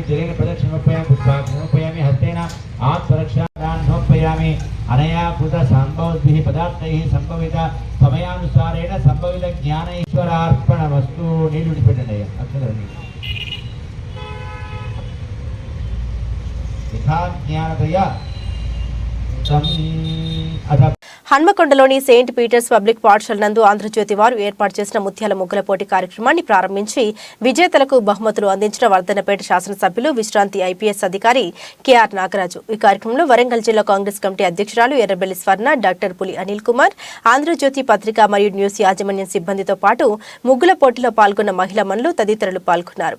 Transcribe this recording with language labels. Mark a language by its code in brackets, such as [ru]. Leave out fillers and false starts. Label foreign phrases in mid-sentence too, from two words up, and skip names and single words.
[sa] जलेन प्रदक्षिणमुपयामि पुष्पार्चनमुपयामि हस्तेन आत्मरक्षादानमुपयामि अनया कृत सम्भवद्भिः पदार्थैः सम्भवित समयानुसारेण सम्भवित ज्ञान ईश्वरार्पणमस्तु नीलुडिपेटण्डय अक्षरनि यथा ज्ञानतया [te] హన్మకొండలోని సెయింట్ పీటర్స్ పబ్లిక్ పాఠశాల నందు ఆంధ్రజ్యోతి వారు ఏర్పాటు చేసిన ముత్యాల ముగ్గుల పోటీ కార్యక్రమాన్ని ప్రారంభించి విజేతలకు బహుమతులు అందించిన వర్ధన్నపేట శాసనసభ్యులు విశ్రాంతి ఐపీఎస్ అధికారి కెఆర్ నాగరాజు. ఈ కార్యక్రమంలో వరంగల్ జిల్లా కాంగ్రెస్ కమిటీ అధ్యక్షురాలు ఎర్రబెల్లి స్వర్ణ, డాక్టర్ పులి అనిల్ కుమార్, ఆంధ్రజ్యోతి పత్రిక మరియు న్యూస్ యాజమాన్యం సిబ్బందితో పాటు ముగ్గుల పోటీలో పాల్గొన్న మహిళా మనులు తదితరులు పాల్గొన్నారు.